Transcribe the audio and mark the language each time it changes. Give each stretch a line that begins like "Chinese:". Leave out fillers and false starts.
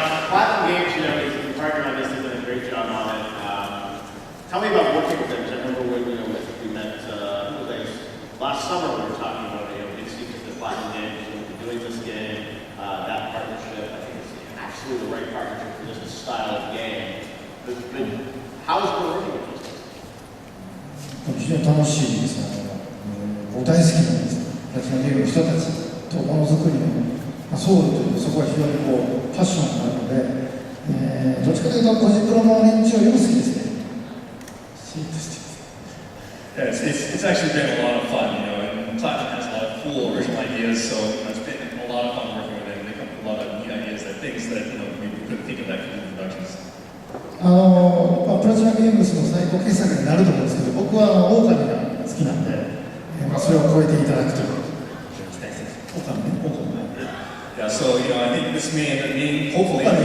English: Platinum Games, your partner on this has done a great job on it. Tell me about working with them. I remember when we met, last summer we were talking about big secrets of Platinum Games, doing this game, that partnership. I think it's absolutely the right partnership for this style of game. But how is it working with those guys?
Japanese: 非常に楽しいですね。大好きなんです。プラチナゲームの人たちとものづくりのソウルというそこは非常にパッションがあるので、どっちかというと個人プロの連中より好きですね。シーンとして。
English: Yeah, it's actually been a lot of fun, and Platinum has a lot of cool original ideas, so it's been a lot of fun working with them. They come up with a lot of neat ideas, things that we couldn't think of that could do productions.
Japanese: プラチナゲームスの最高傑作になると思うんですけど、僕はオオカミが好きなんで、それを超えていただくという。オオカミね、オオカミね。
English: Yeah, so I think this may hopefully.